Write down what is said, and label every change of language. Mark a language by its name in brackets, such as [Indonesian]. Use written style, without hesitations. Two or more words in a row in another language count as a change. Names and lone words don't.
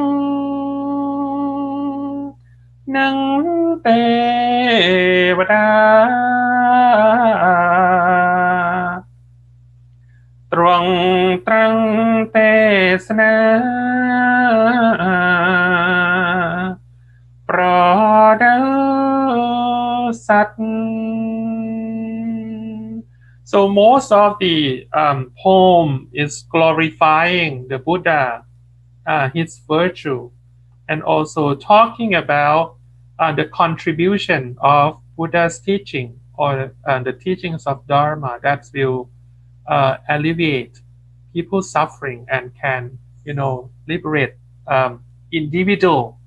[Khmer] និងទេវតាទ្រង់ត្រង់ទេសនាប្រដៅសត្វ [English] So most of the poem is glorifying the Buddha, his virtue, and also talking about the contribution of Buddha's teaching or the teachings of Dharma that will alleviate people's suffering and can, liberate individual.